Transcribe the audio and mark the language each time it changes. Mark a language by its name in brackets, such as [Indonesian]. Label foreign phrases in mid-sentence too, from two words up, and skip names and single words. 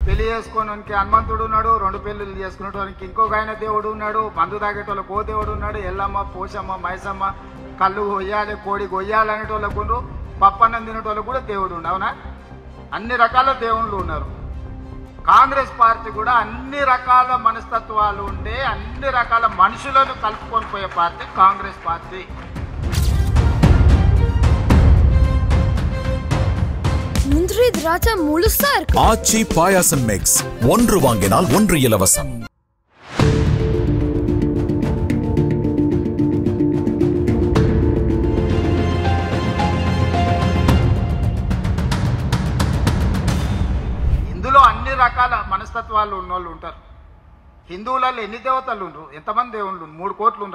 [Telugu] పెళ్లి చేసుకోవడానికి హనుమంతుడు ఉన్నాడు, రెండు పెళ్లిళ్ళు చేసుకునేటోనికి ఇంకొక ఆయన దేవుడు ఉన్నాడు, మందు తాగేటోళ్ళకి ఓ దేవుడు ఉన్నాడు, ఎల్లమ్మ పోషమ్మ మైసమ్మ కళ్ళు కొయ్యాలి కోడి కొయ్యాలి అనేటోళ్ళకు ఉన్నారు, పప్పన్నం తినేటోళ్ళకు కూడా దేవుడు ఉండు. అవునా? అన్ని రకాల దేవుళ్ళు ఉన్నారు. కాంగ్రెస్ పార్టీ కూడా అన్ని రకాల మనస్తత్వాలు ఉండే అన్ని రకాల మనుషులను కలుపుకొని పోయే పార్టీ కాంగ్రెస్ పార్టీ. [Tamil] முந்திரி திராட்சை முழுசா இருக்கு. ஆச்சி பாயாசம் மிக்ஸ், ஒன்று வாங்கினால் ஒன்று இலவசம். [Telugu] ఇందులో అన్ని రకాల మనస్తత్వాలు ఉన్నోళ్ళు ఉంటారు. హిందువులలో ఎన్ని దేవతలు ఉండరు? ఎంతమంది దేవుళ్ళు? 3 కోట్లు ఉండరా?